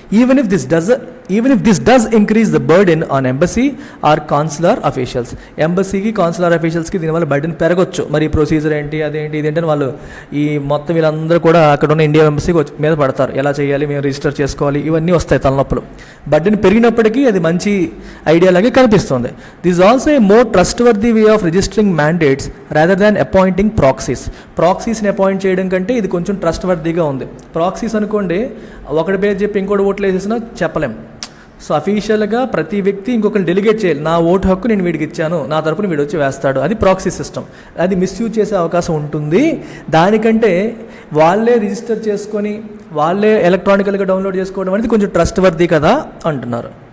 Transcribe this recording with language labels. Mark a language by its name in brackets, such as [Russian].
[English] Even if this does increase the burden on embassy or consular officials. [Telugu] ఎంబసీకి consular అఫీషియల్స్కి దీనివల్ల burden పెరగొచ్చు. మరి procedure ఏంటి, అదేంటి, ఇదేంటని వాళ్ళు ఈ మొత్తం వీళ్ళందరూ కూడా అక్కడ ఉన్న ఇండియా ఎంబసీకి మీద పడతారు. ఎలా చేయాలి, మేము రిజిస్టర్ చేసుకోవాలి, ఇవన్నీ వస్తాయి తలనొప్పులు. బర్డెన్ పెరిగినప్పటికీ అది మంచి ఐడియా లాగే కనిపిస్తుంది. [English] This is also a more trustworthy way of registering mandates rather than appointing proxies. [Telugu] ప్రాక్సీస్ని appoint చేయడం కంటే ఇది కొంచెం ట్రస్ట్వర్దీగా ఉంది. ప్రాక్సీస్ అనుకోండి, ఒకటి పేరు చెప్పి ఇంకోటి ఓట్లు వేసేసినా చెప్పలేం. సో అఫీషియల్గా ప్రతి వ్యక్తి ఇంకొకరిని డెలిగేట్ చేయాలి, నా ఓటు హక్కు నేను వీడికి ఇచ్చాను, నా తరపున వీడు వచ్చి వేస్తాడు. అది ప్రాక్సీ సిస్టమ్. అది మిస్యూజ్ చేసే అవకాశం ఉంటుంది. దానికంటే వాళ్ళే రిజిస్టర్ చేసుకొని వాళ్ళే ఎలక్ట్రానికల్గా డౌన్లోడ్ చేసుకోవడం అనేది కొంచెం ట్రస్ట్ వర్ది కదా అంటున్నారు.